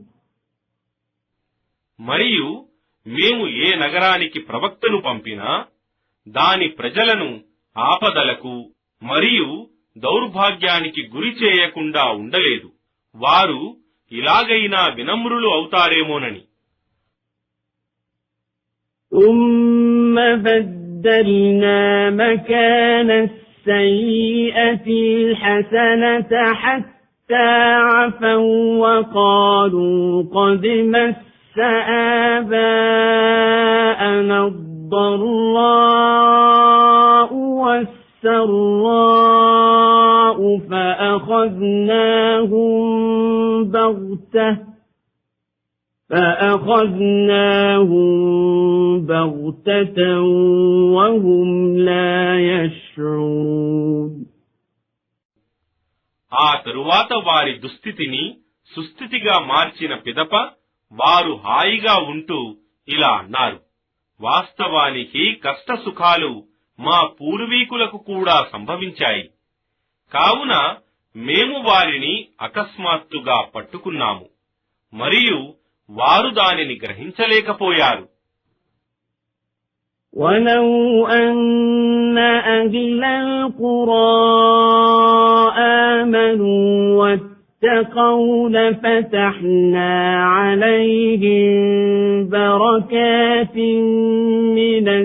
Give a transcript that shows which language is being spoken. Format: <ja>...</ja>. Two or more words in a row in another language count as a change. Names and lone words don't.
<te>మరియు మేము ఏ నగరానికి ప్రవక్తను పంపినా దాని ప్రజలను ఆపదలకు మరియు దౌర్భాగ్యానికి గురి చేయకుండా ఉండలేదు. వారు ఇలాగైనా వినమ్రులు అవుతారేమోనని.</te> <ar>ثم بدلنا مكان السيئة الحسنة حتى عفوا وقالوا قد مس آباءنا الضراء والسراء فأخذناهم بغتة وهم لا يشعرون.</ar> <te>ఆ తరువాత వారి దుస్థితిని సుస్థితిగా మార్చిన పిదప వారు హాయిగా ఉంటూ ఇలా అన్నారు, వాస్తవానికి కష్ట సుఖాలు మా పూర్వీకులకు కూడా సంభవించాయి. కావున మేము వారిని అకస్మాత్తుగా పట్టుకున్నాము మరియు వారు దానిని గ్రహించలేకపోయారు.</te> <ar>وَلَوْ أَنَّ أَهْلَ الْقُرَىٰ آمَنُوا وَاتَّقَوْا لَفَتَحْنَا عَلَيْهِم بَرَكَاتٍ مِّنَ</ar>